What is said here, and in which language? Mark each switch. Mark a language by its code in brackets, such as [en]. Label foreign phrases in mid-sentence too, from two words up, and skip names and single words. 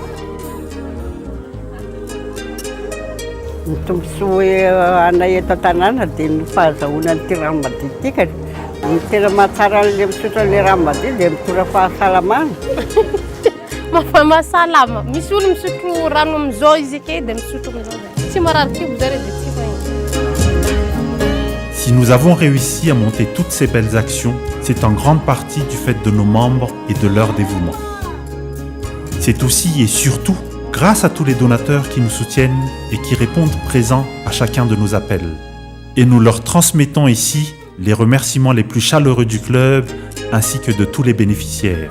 [mg] Ny tombontsoa anay eto an-tanàna dia ny fahazahoana n'ity rano madio ity ka ny tena mahatsara an'ilay misotra an'ilay rano madio dia mitondra fahasalamana. Mahasalama. Misy olo misotro rano amin'izao izy ake dia misotro amin'izao. Tsy marary kibo zareo dia tsy fahiny. [fr] Si nous avons réussi à monter toutes ces belles actions, c'est en grande partie du fait de nos membres et de leur dévouement. C'est aussi et surtout grâce à tous les donateurs qui nous soutiennent et qui répondent présents à chacun de nos appels. Et nous leur transmettons ici les remerciements les plus chaleureux du club ainsi que de tous les bénéficiaires.